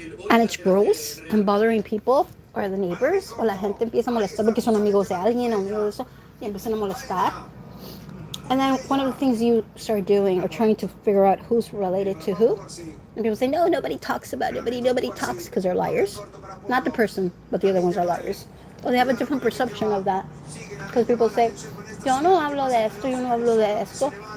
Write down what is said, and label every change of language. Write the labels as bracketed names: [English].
[English] And it's gross and bothering people or the neighbors. [Spanish] O la gente empieza a molestar porque son amigos de alguien o amigos de eso y empiezan a molestar. [English] And then one of the things you start doing or trying to figure out who's related to who. And people say, no, nobody talks about it. Nobody talks because they're liars. Not the person, but the other ones are liars. Well, they have a different perception of that. Because people say, [Spanish] yo no hablo de esto, yo no hablo de esto.